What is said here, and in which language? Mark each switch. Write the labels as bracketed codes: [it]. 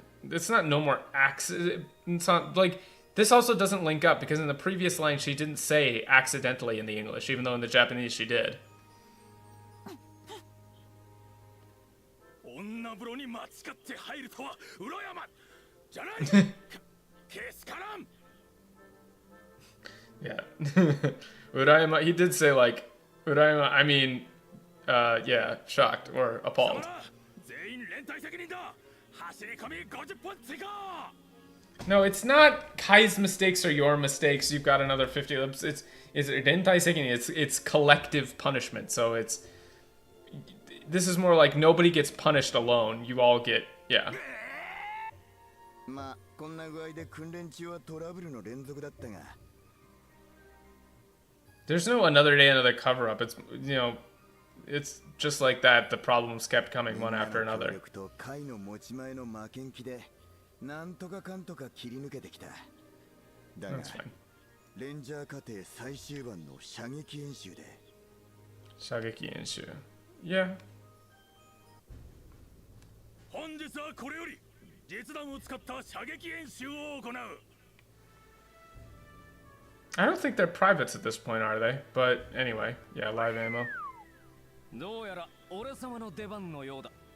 [en] It's not no more accident. It's not like this also doesn't link up because in the previous line she didn't say accidentally in the English, even though in the Japanese she did. [ja] 女風呂に間違って入るとは裏山じゃない。ケースからん。 [en] Yeah. Urayama, he did say like Urayama, I mean yeah, shocked or appalled. [ja] 全員連帯責任だ。走り込み50本追加。 [en] No, it's not Kai's mistakes or your mistakes. You've got another 50. It's rentai seiki. It's collective punishment. So this is more like nobody gets punished alone. You all get, yeah. [ja] まあこんな具合で訓練中はトラブルの連続だったが。 [en] There's no another day, another cover up. It's it's just like that. The problems kept coming one after another. [ja] 会の持ち前の負けん気で。なんとかかんとか切り抜けてきた。だが、レンジャー課程最終盤の射撃演習で。射撃演習。 [en] Yeah. [ja] 本日はこれより実弾を使った射撃演習を行う。 [en] I don't think they're privates at this point, are they? But anyway, yeah, live ammo. [ja] どうやら俺様の出番のようだ。